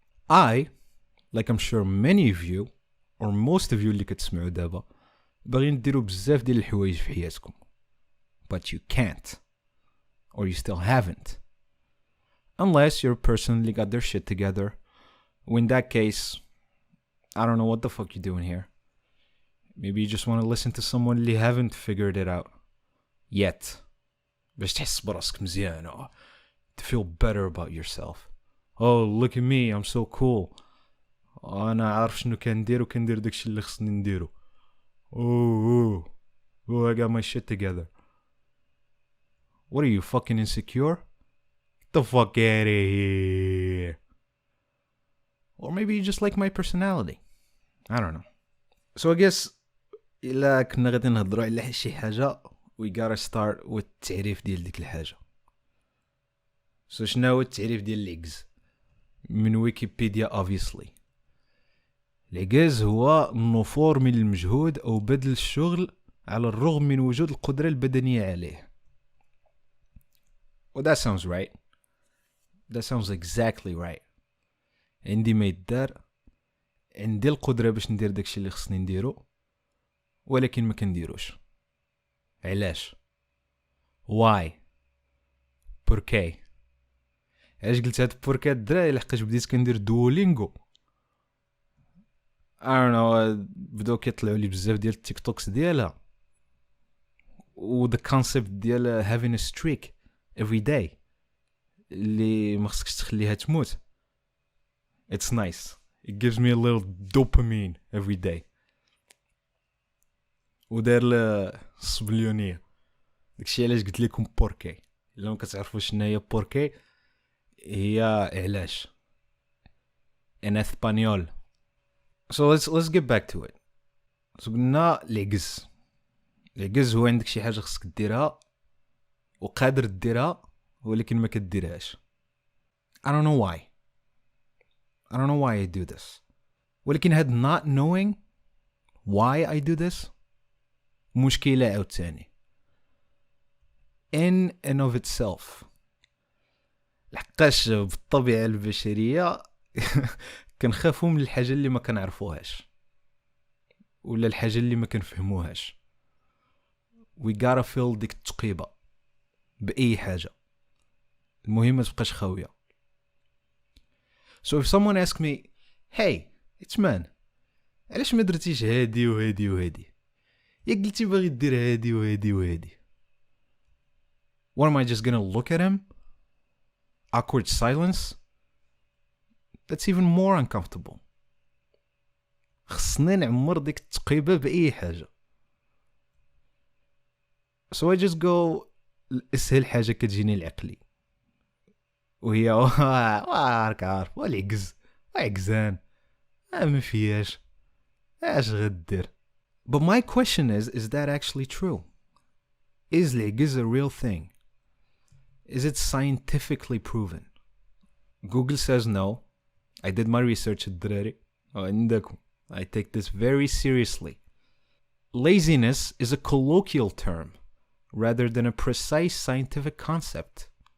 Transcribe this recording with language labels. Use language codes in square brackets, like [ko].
[en] I, like I'm sure many of you or most of you [ar] اللي كتسمعوا دابا باغيين ديروا بزاف ديال الحوايج في حياتكم [en] but you can't or you still haven't unless you're personally got their shit together. In that case I don't know what the fuck you're doing here. Maybe you just want to listen to someone اللي haven't figured it out yet [ar] باش تحس براسك مزيان [en] to feel better about yourself. Oh look at me I'm so cool. [ar] أنا عارف شنو كندير وكندير داكشي اللي خصني نديرو. [en] Oh I got my shit together. What are you fucking insecure? Get the fuck out of here. Or maybe you just like my personality. I don't know. So I guess [ar] إلا كنا غادي نهضروا على شي حاجة [en] we gotta start with [ar] التعريف ديال ديك الحاجة. So شنو هو التعريف ديال العجز؟ من ويكيبيديا obviously. العجز هو النفور من المجهود أو بذل الشغل على الرغم من وجود القدرة البدنية عليه. [en] Well, that sounds right. That sounds exactly right. [ar] عندي ما يدار، عندي القدرة باش ندير داكشي اللي خصني نديرو، ولكن ما كنديروش. علاش؟ Why؟ بوركي؟ علاش قلت هاد بوركي الدراري؟ لحقاش بديت كندير دوولينغو. [en] I don't know، [ar] بداو كيطلعوا لي بزاف ديال التيك توكس ديالها، و the concept ديال [en] having a streak every day [ar] اللي ما خصكش تخليها تموت. [en] It's nice. It gives me a little dopamine every day. [ar] ودار الصبليونية. داكشي علاش قلت لكم بوركي. إلا ما كتعرفوش شنو هي بوركي، هي علاش in Espanol. [en] So let's get back to it. [ar] So قلنا العجز هو عندك شي حاجة خصك ديرها وقادر ديرها ولكن ما كديرهاش. [en] I don't know why I do this. ولكن هاد not knowing why I do this [ar] مشكلة عاوتاني [en] in and of itself. [ar] لحقاش بالطبيعة البشرية كنخافوا من الحاجة اللي ما كنعرفوهاش ولا الحاجة اللي ما كنفهموهاش. [en] we gotta fill [ar] ديك التقيبة بأي حاجة، المهم ما تبقاش خاوية. [en] So if someone asks me, hey, it's man, [ar] علاش ما درتيش هادي وهادي وهادي؟ يا قلتي باغي دير هادي وهادي وهادي. [en] What am I just gonna look at him? Awkward silence? That's even more uncomfortable. [ar] خصني نعمر ديك التقيبة بأي حاجة. So I just go اسهل حاجة كتجيني لعقلي، وهي راك عارف والعجز عجزان ما فياش اش غدير. [en] But my question is that actually true? Is العجز a real thing? Is it scientifically proven? Google says no. I did my research الدراري. [ar] عندكم. [en] I take this very seriously. Laziness is a colloquial term rather than a precise scientific concept.